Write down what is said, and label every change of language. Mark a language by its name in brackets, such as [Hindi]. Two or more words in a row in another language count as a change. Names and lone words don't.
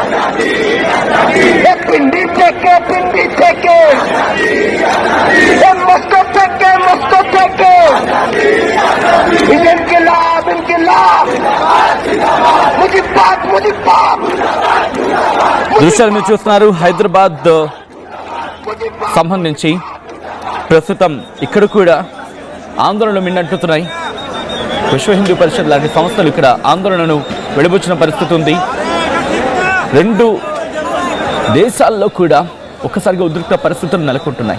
[Telugu] ये पिंडी फेंके ये मस्को फेंके इनकलाब इनकलाब मुजीबात దృశ్యాలు మీరు చూస్తున్నారు. హైదరాబాద్ సంబంధించి ప్రస్తుతం ఇక్కడ కూడా ఆందోళనలు మిన్నంటుతున్నాయి. విశ్వ హిందూ పరిషత్ లాంటి సంస్థలు ఇక్కడ ఆందోళనను వెలుబుచ్చిన పరిస్థితి ఉంది. రెండు దేశాల్లో కూడా ఒక్కసారిగా ఉద్రిక్త పరిస్థితులు నెలకొంటున్నాయి.